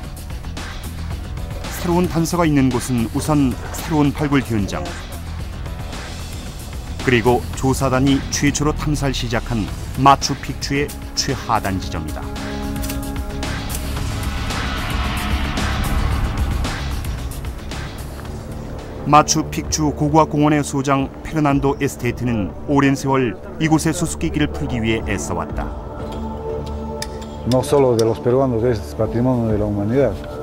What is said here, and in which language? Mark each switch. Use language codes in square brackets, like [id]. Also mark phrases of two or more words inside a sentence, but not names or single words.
[ko] 새로운 단서가 있는 곳은 우선 새로운 발굴 현장, 그리고 조사단이 최초로 탐사를 시작한 마추픽추의 최하단 지점이다. 마추픽추 고고학공원의 소장 페르난도 에스테트는 오랜 세월 이곳의 수수께끼를 풀기 위해 애써왔다. [es] No solo de los peruanos, es patrimonio de la humanidad.